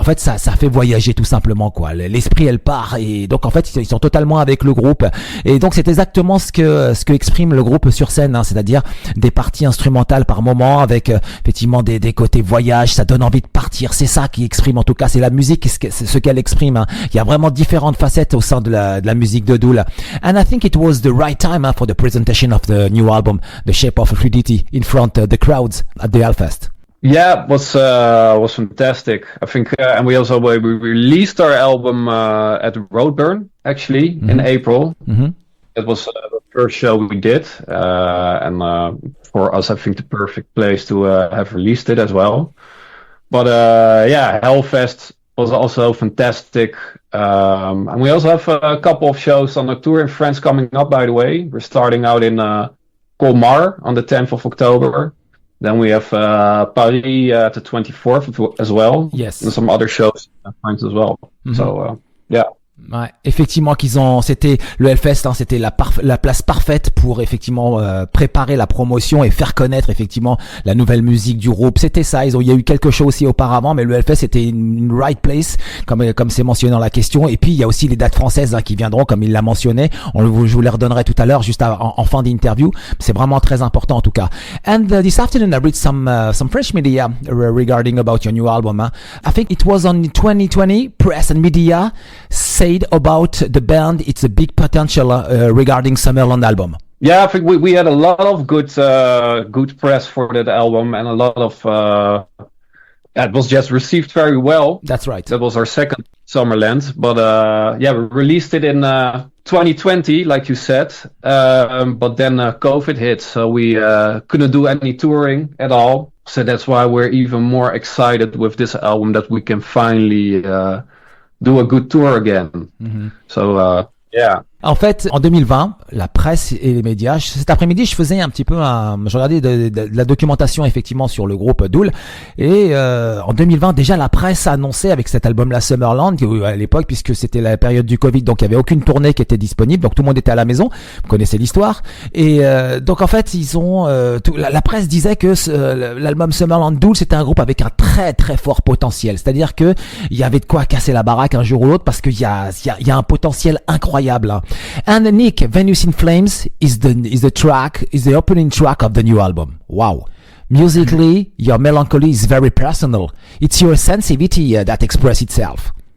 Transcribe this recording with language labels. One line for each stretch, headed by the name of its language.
French: En fait, ça fait voyager tout simplement, quoi. L'esprit, elle part, et donc en fait, ils sont totalement avec le groupe, et donc c'est exactement ce que exprime le groupe sur scène, c'est-à-dire des parties instrumentales par moment avec effectivement des côtés voyage, ça donne envie de partir, c'est ça qui exprime, en tout cas c'est la musique, c'est ce qu'elle exprime, Il y a vraiment différentes facettes au sein de la musique de Dool,
English: and I think it was the right time for the presentation of the new album, The Shape of Fluidity, in front of the crowds at the Hellfest. Yeah, it was fantastic. I think, and we released our album at Roadburn actually in April. It was the first show we did, and for us, I think the perfect place to have released it as well. But Hellfest was also fantastic, and we also have a couple of shows on the tour in France coming up. By the way, we're starting out in Colmar on the 10th of October. Then we have Paris the 24th as well. Yes, and some other shows in France as well. So yeah.
French: Ouais, effectivement c'était le Hellfest, c'était la place parfaite pour effectivement préparer la promotion et faire connaître effectivement la nouvelle musique du groupe. C'était ça, il y a eu quelque chose aussi auparavant, mais le Hellfest c'était une
English: right place
French: comme c'est mentionné dans la question. Et puis il y a aussi les dates françaises qui viendront, comme il l'a mentionné. Je vous les redonnerai tout à l'heure, juste en fin d'interview. C'est vraiment très important en tout cas.
English: And this afternoon I read some French media regarding about your new album. I think it was on 2020 press and media said about the band it's a big potential regarding Summerland album. Yeah, I think we had a lot of good press for that album, and a lot of it was just received very well. That's right. That was our second Summerland, but we released it in 2020 like you said, but then COVID hit, so we couldn't do any touring at all, so that's why we're even more excited with this album, that we can finally do a good tour again. So, yeah.
French: En fait, en 2020, la presse et les médias. Cet après-midi, je faisais un petit peu je regardais de la documentation effectivement sur le groupe Dool, et en 2020 déjà la presse annonçait avec cet album-là Summerland, à l'époque, puisque c'était la période du Covid, donc il y avait aucune tournée qui était disponible, donc tout le monde était à la maison. Vous connaissez l'histoire. Et donc en fait, ils ont la presse disait que l'album Summerland Dool, c'était un groupe avec un très très fort potentiel. C'est-à-dire que il y avait de quoi casser la baraque un jour ou l'autre, parce qu'il y a un potentiel incroyable. Hein.
English: And Nick, Venus in Flames is the opening track of the new album. Wow. Musically, your melancholy is very personal. It's your sensitivity that expresses itself.